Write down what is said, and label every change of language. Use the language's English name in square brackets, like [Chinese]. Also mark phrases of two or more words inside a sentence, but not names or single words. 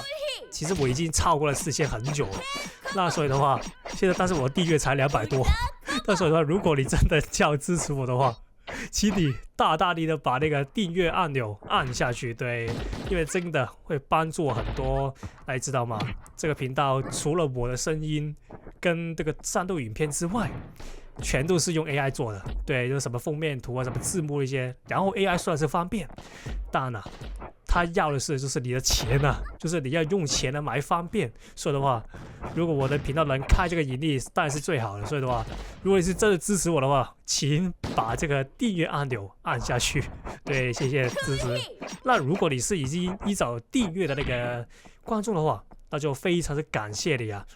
[Chinese] 其實我已經超過了4000很久了，那所以的話，現在但是我的訂閱才200多，那所以的話，如果你真的要支持我的話，請你大力的把那個訂閱按鈕按下去，對，因為真的會幫助我很多，大家知道嗎？這個頻道除了我的聲音跟這個戰鬥影片之外，全都是用 AI 做的，對，就是什麼封面圖啊、什麼字幕一些，然後 AI 算是方便，當然了，他要的是就是你的錢啊，就是你要用錢來買方便。所以的話，如果我的頻道能開這個盈利，當然是最好的。所以的話，如果你是真的支持我的話，請把這個訂閱按鈕按下去。對，謝謝支持。那如果你是已經依照訂閱的那個觀眾的話，那就非常的感謝你啊！